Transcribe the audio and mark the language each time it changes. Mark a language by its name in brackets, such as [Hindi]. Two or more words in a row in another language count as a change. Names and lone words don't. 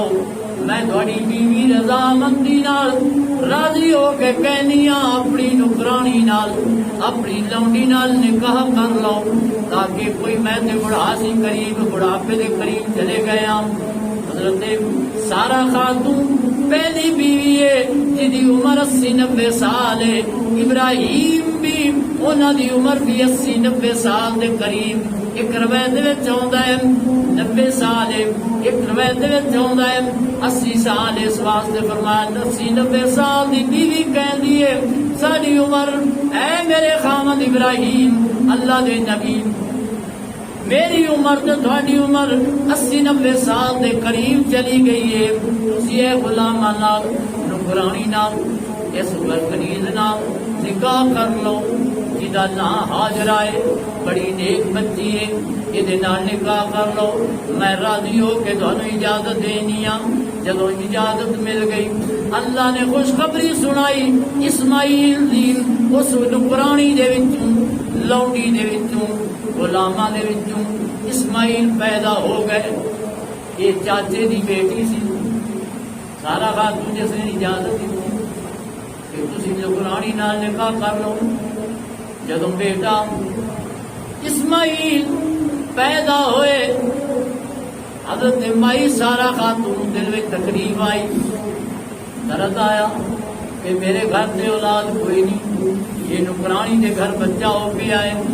[Punjabi] میں تھوڑی بیوی رضامندی نال راضی ہو کے کہنی ہاں اپنی نکرانی نال، اپنی لونڈی نال نکاح کر لو، تاکہ کوئی میں تے بڑھا سی قریب، بڑھاپے دے قریب چلے گئے ہاں. حضرت سارہ خاتون پہلی بیوی ہے جی عمر 80-90 سال ہے، ابراہیم بھی انہاں دی عمر بھی 80-90 سال دے قریب۔ ایک روایت وچ آوندا ہے 90 سال ہے، ایک روایت وچ آوندا ہے 80 سال۔ اس واسطے فرمایا 80-90 سال دی بیوی کہندی ہے ساری عمر اے میرے خامد ابراہیم اللہ دے نبی، میری عمر تو تھوڑی عمر 80-90 سال دے قریب چلی گئی ہے، تسی اے غلاماں نال نوکرانی نال اس کنیز نال نکاح کر لو جدا نام حاجرہ ہے، بڑی نیک بچی ہے، یہ نال نکاح کر لو، میں راضی ہو کے تمہیں اجازت دینی ہاں۔ جدو اجازت مل گئی اللہ نے خوشخبری سنائی، اسماعیل دی اس نوکرانی دے وچوں لونڈی دے وچوں غلاماں دے وچوں اسماعیل پیدا ہو گئے۔ یہ چاچے دی بیٹی سی، سارا خاتون جس نے اجازت دی کہ تسی نوکرانی نال نکاح کر لو۔ جدوں بیٹا اسماعیل پیدا ہوئے حضرت مائی سارا خاتون دل میں تکلیف آئی، درد آیا کہ میرے گھر سے اولاد کوئی نہیں، یہ نوکرانی دے گھر بچہ ہو کے آئے۔